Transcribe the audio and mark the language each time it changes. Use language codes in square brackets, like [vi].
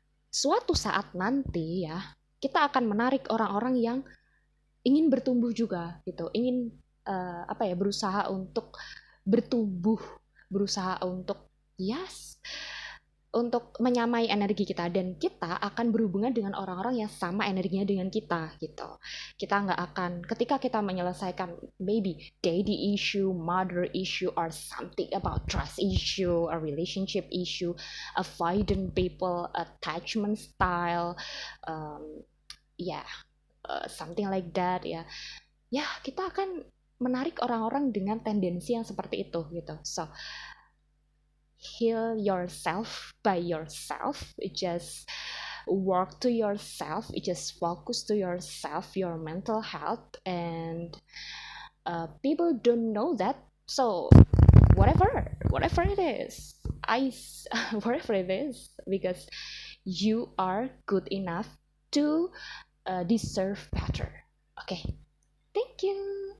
[id] Suatu saat nanti ya, kita akan menarik orang-orang yang ingin bertumbuh juga gitu. Ingin berusaha untuk bertumbuh, berusaha untuk untuk menyamai energi kita, dan kita akan berhubungan dengan orang-orang yang sama energinya dengan kita gitu. Kita nggak akan, ketika kita menyelesaikan [en] maybe daddy issue, mother issue, or something about trust issue, a relationship issue, avoidant people, attachment style, something like that ya. [id] Ya, kita akan menarik orang-orang dengan tendensi yang seperti itu gitu. [en] So heal yourself by yourself. Just work to yourself. Just focus to yourself, your mental health, and people don't know that. So whatever it is, whatever it is, because you are good enough to deserve better. Okay, thank you.